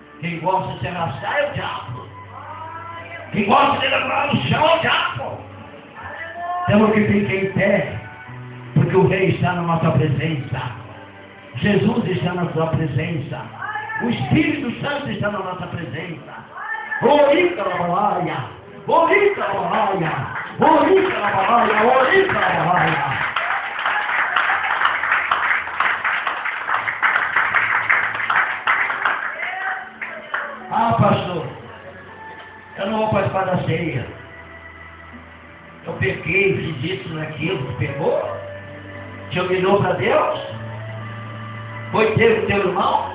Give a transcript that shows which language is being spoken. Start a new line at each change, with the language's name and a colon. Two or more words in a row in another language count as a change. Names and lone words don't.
Portuguese: Quem gosta de se arrastar é o diabo. Quem gosta de levar no chão é o diabo. Temos que ficar em pé, porque o Rei está na nossa presença. Jesus está na sua presença. O Espírito Santo está na nossa presença. Orica la balaia, orica la balaia, orica la balaia, orica la balaia. Ah, pastor, eu não vou participar da ceia. Eu pequei, fiz isso, naquilo, pegou? Te humilhou para Deus? Foi ter com o teu irmão?